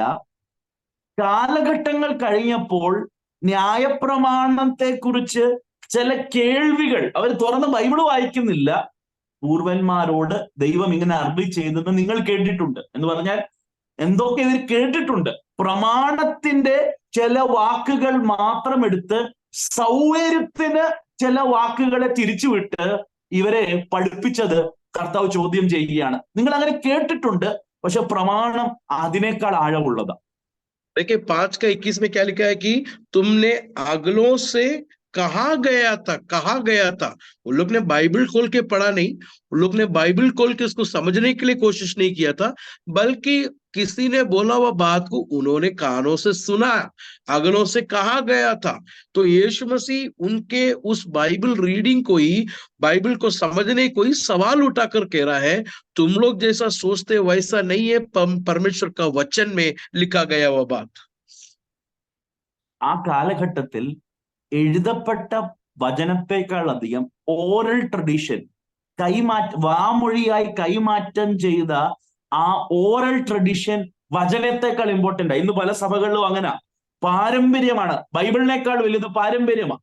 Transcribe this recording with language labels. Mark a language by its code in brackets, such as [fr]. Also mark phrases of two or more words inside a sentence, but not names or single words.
[ml] കാലഘട്ടങ്ങൾ കഴിഞ്ഞപ്പോൾ ന്യായപ്രമാണത്തെ കുറിച്ച് ചില കേൾവികൾ, അവർ തുറന്ന് ബൈബിള് വായിക്കുന്നില്ല, പൂർവന്മാരോട് ദൈവം ഇങ്ങനെ അരുളി ചെയ്തെന്ന് നിങ്ങൾ കേട്ടിട്ടുണ്ട് എന്ന് പറഞ്ഞാൽ എന്തൊക്കെ ഇവർ കേട്ടിട്ടുണ്ട്. പ്രമാണത്തിന്റെ ചില വാക്കുകൾ മാത്രം എടുത്ത് സൗകര്യത്തിന് ചില വാക്കുകളെ തിരിച്ചുവിട്ട് ഇവരെ പഠിപ്പിച്ചത് കർത്താവ് ചോദ്യം ചെയ്യുകയാണ്. നിങ്ങൾ അങ്ങനെ കേട്ടിട്ടുണ്ട്, പക്ഷെ പ്രമാണം അതിനേക്കാൾ ആഴമുള്ളതാണ്. [hi] देखिए 5 का 21 में क्या लिखा है कि तुमने अगलों से कहा गया था। उन लोग ने बाइबल खोल के पढ़ा नहीं, उन लोग ने बाइबल खोल के उसको समझने के लिए कोशिश नहीं किया था, बल्कि किसी ने बोला हुआ बात को उन्होंने कानों से सुना, अगलों से कहा गया था। तो यीशु मसीह उनके उस [en] Bible reading [hi] को ही, बाइबल को समझने को ही सवाल उठाकर कह रहा है, तुम लोग जैसा सोचते वैसा नहीं है परमेश्वर का वचन में लिखा गया हुआ बात। [ml] ആ കാലഘട്ടത്തിൽ എഴുതപ്പെട്ട വചനത്തെക്കാൾ അധികം [en] oral tradition, [ml] വാമൊഴിയായി കൈമാറ്റം ചെയ്ത ആ [en] oral tradition [ml] വചനത്തെക്കാൾ ഇമ്പോർട്ടന്റ് ആണ്. ഇന്ന് പല സഭകളിലും അങ്ങനെ പാരമ്പര്യമാണ്, ബൈബിളിനേക്കാൾ വലുത് പാരമ്പര്യമാണ്.